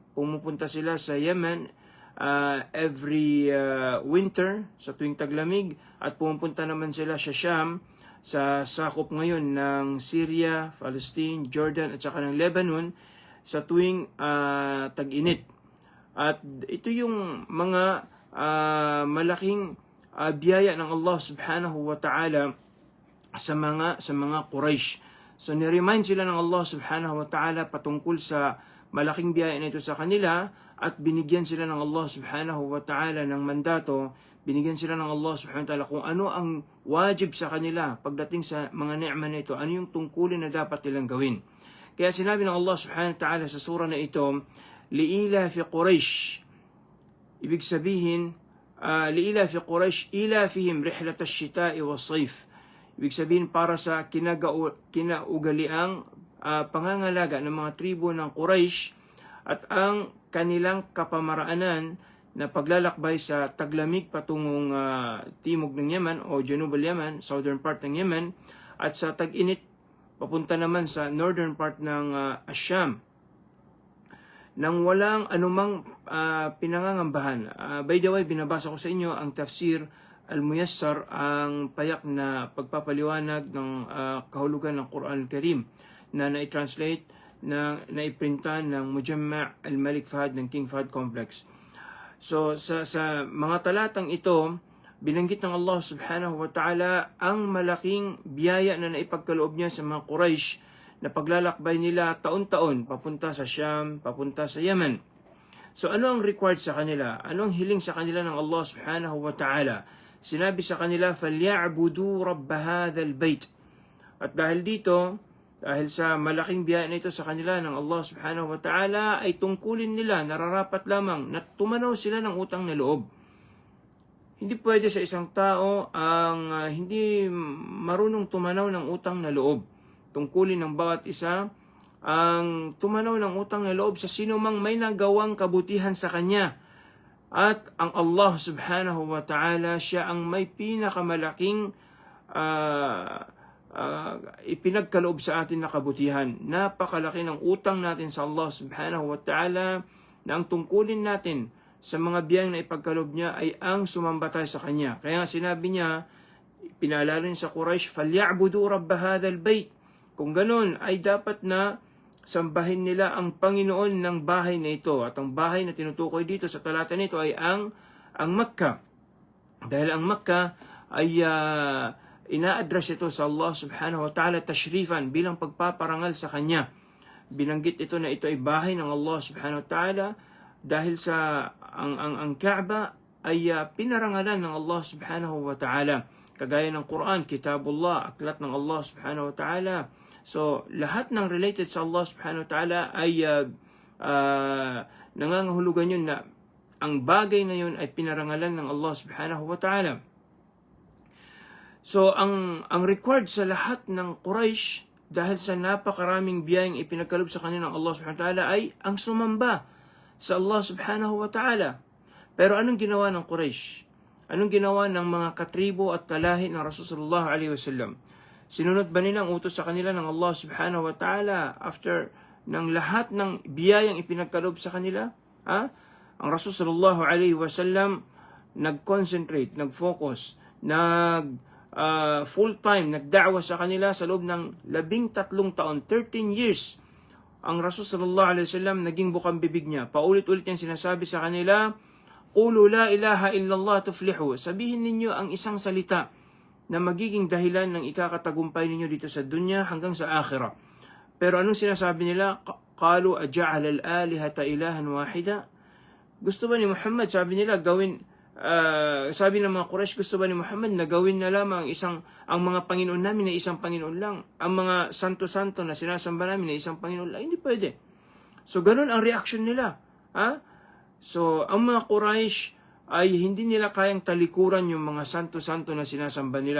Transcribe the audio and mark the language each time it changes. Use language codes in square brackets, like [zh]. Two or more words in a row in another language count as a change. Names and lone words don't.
[tl] Pumupunta sila sa Yemen [en] every winter, [tl] sa tuwing taglamig, at pumupunta naman sila sa Sham, sa sakop ngayon ng Syria, Palestine, Jordan at saka ng Lebanon, sa tuwing tag-init. At ito yung mga malaking biyaya ng Allah [ar] سبحانه وتعالى [tl] sa mga Quraysh. So ni-remind sila ng Allah [ar] سبحانه وتعالى [tl] patungkol sa malaking biyaya na ito sa kanila, at binigyan sila ng Allah [ar] سبحانه وتعالى [tl] ng mandato, binigyan sila ng Allah [ar] سبحانه وتعالى [tl] kung ano ang wajib sa kanila pagdating sa mga ni'ma na ito, ano yung tungkulin na dapat nilang gawin. Kaya sinabi ng Allah [ar] سبحانه وتعالى [tl] sa sura na ito, [ar] لإيلاف قريش. [tl] Ibig sabihin, [ar] لإيلاف قريش إيلافهم رحلة الشتاء والصيف. [tl] Ibig sabihin, para sa kinaugaliang pangangalaga ng mga tribo ng Quraysh at ang kanilang kapamaraanan na paglalakbay sa taglamig patungong timog ng Yemen o [ar] جنوب اليمن, [en] southern part [tl] ng Yemen, at sa tag-init papunta naman sa [en] northern part [tl] ng Asyam, nang walang anumang pinangangambahan. By the way, binabasa ko sa inyo ang [ar] تفسير الميسر, [tl] ang payak na pagpapaliwanag ng kahulugan ng [ar] القرآن الكريم [tl] na na-translate, na naiprintan ng Mujamma' Al-Malik Fahad ng King Fahad Complex. So sa mga talatang ito, binanggit ng Allah [ar] سبحانه وتعالى [tl] ang malaking biyaya na naipagkaloob niya sa mga Quraysh, na paglalakbay nila taon-taon papunta sa Sham, papunta sa Yemen. So ano ang required sa kanila? Ano ang hiling sa kanila ng Allah [ar] سبحانه وتعالى? [tl] Sinabi sa kanila, [ar] فَلْيَعْبُدُوا رَبَّ هَذَا الْبَيْتِ. [tl] At dahil sa malaking biyaya na ito sa kanila ng Allah [ar] سبحانه وتعالى, [tl] ay tungkulin nila, nararapat lamang na tumanaw sila ng utang na loob. Hindi pwede sa isang tao ang hindi marunong tumanaw ng utang na loob. Tungkulin ng bawat isa ang tumanaw ng utang na loob sa sino mang may nagawang kabutihan sa kanya. At ang Allah [ar] سبحانه وتعالى, [tl] siya ang may pinakamalaking ipinagkaloob sa atin na kabutihan. Napakalaki ng utang natin sa Allah [ar] سبحانه وتعالى, [tl] na ang tungkulin natin sa mga biyayang na ipagkaloob niya ay ang sumambatay sa kanya. Kaya nga sinabi niya, pinaalala niya sa Quraysh, [ar] فَلْيَعْبُدُوا رَبَّ هَذَا الْبَيْتِ. [tl] Kung ganun, ay dapat na sambahin nila ang Panginoon ng bahay na ito. At ang bahay na tinutukoy dito sa talata nito ay ang Makkah. Dahil ang Makkah ay ina-address ito sa Allah [ar] سبحانه وتعالى تشريفا, [tl] bilang pagpaparangal sa kanya. Binanggit ito na ito ay bahay ng Allah [ar] سبحانه وتعالى [tl] dahil sa ang Kaaba ay pinarangalan ng Allah [ar] سبحانه وتعالى. [tl] Kagaya ng Quran, Kitabullah, aklat ng Allah [ar] سبحانه وتعالى. [tl] So, lahat ng related sa Allah [ar] سبحانه وتعالى [tl] ay nangangahulugan yun na ang bagay na yun ay pinarangalan ng Allah [ar] سبحانه وتعالى. [tl] So, ang required sa lahat ng Quraysh, dahil sa napakaraming biyayang ipinagkaloob sa kanila ng Allah [ar] سبحانه وتعالى, [tl] ay ang sumamba sa Allah [ar] سبحانه وتعالى. [tl] Pero anong ginawa ng Quraysh? Anong ginawa ng mga katribo at kalahi ng Rasulullah [ar] عليه وسلم? [tl] Sinunod ba nila ang utos sa kanila ng Allah [ar] سبحانه وتعالى [tl] after ng lahat ng biyayang ipinagkaloob sa kanila? Ang Rasulullah [ar] عليه وسلم [tl] nag-concentrate, nag-focus, full-time, nagda'wa sa kanila sa loob ng 13 taon, 13 years. Ang Rasulullah [ar] عليه وسلم [tl] naging bukang bibig niya. Paulit-ulit niyang sinasabi sa kanila, [ar] "قولوا لا إله إلا الله تفلحوا." [tl] Sabihin ninyo ang isang salita na magiging dahilan ng ikakatagumpay ninyo dito sa dunya hanggang sa akhirah. Pero anong sinasabi nila? [ar] قالوا أجعل الآلهة إلها واحدا? [tl] Gusto ba ni Muhammad, sabi nila, sabi ng mga Quraysh, gusto ba ni Muhammad na gawin na lamang ang mga Panginoon namin na isang Panginoon lang? Ang mga santo-santo na sinasamba namin na isang Panginoon lang? Hindi pwede. So, ganun ang reaction nila. So, ang mga Quraysh ay hindi nila kayang talikuran yung mga santo-santo na sinasamba nila.